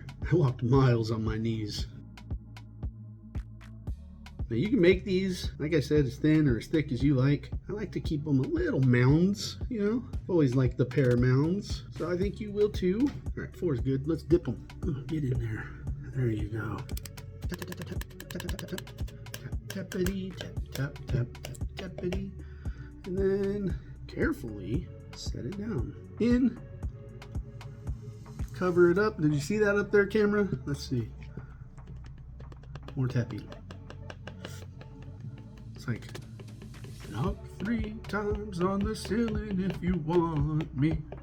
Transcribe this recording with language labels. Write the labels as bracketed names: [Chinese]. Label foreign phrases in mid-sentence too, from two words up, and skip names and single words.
[English] I walked miles on my knees. Now you can make these, like I said, as thin or as thick as you like. I like to keep them a little mounds, you know. I've always liked the pear mounds, so I think you will too. All right, 4 is good. Let's dip them. Oh, get in there. There you go. Tap, tap, tap, tap, tap, tap, tap, tap, tappity, tap, tap, tap, tap, tappity, and then carefully set it down. In. Cover it up. Did you see that up there, camera? Let's see. More tapping. Like, knock 3 times on the ceiling if you want me.